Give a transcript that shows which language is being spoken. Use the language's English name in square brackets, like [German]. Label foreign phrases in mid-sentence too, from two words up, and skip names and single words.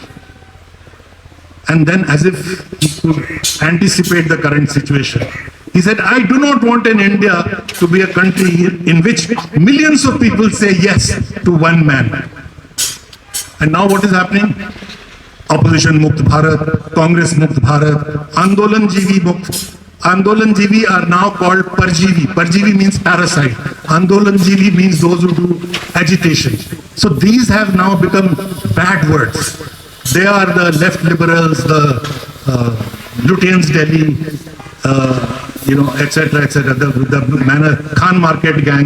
[English] And then as if he could anticipate the current situation, he said, I do not want in India to be a country in which millions of people say yes to one man. And now what is happening? Opposition Mukt Bharat, Congress Mukt Bharat, Andolan Jivi Mukt. Andolan Jivi are now called Parjivi. Parjivi means parasite. Andolan Jivi means those who do agitation. So these have now become bad words. They are the left liberals, the Lutyens Delhi, etc., the manner Khan Market gang.